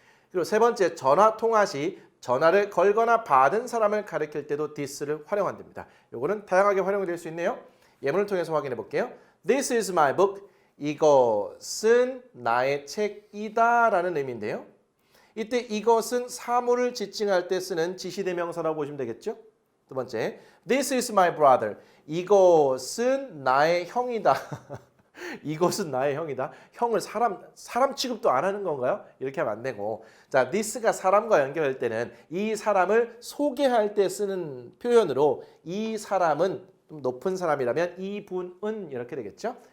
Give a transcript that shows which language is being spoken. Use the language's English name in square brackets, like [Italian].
[Korean] 그리고 세 번째 전화 통화 시 전화를 걸거나 받은 사람을 가리킬 때도 this를 활용한답니다. 요거는 다양하게 활용이 될 수 있네요. 예문을 통해서 확인해 볼게요. [English] This is my book. [Korean] 이것은 나의 책이다 라는 의미인데요. 이때 이것은 사물을 지칭할 때 쓰는 지시대명사라고 보시면 되겠죠. 두 번째, [English] This is my brother. [Korean] 이것은 나의 형이다. 이것은 나의 형이다. 형을 사람 취급도 안 하는 건가요? 이렇게 하면 안 되고, 자, this가 사람과 연결할 때는 이 사람을 소개할 때 쓰는 표현으로 이 사람은 좀 높은 사람이라면 이분은 이렇게 되겠죠.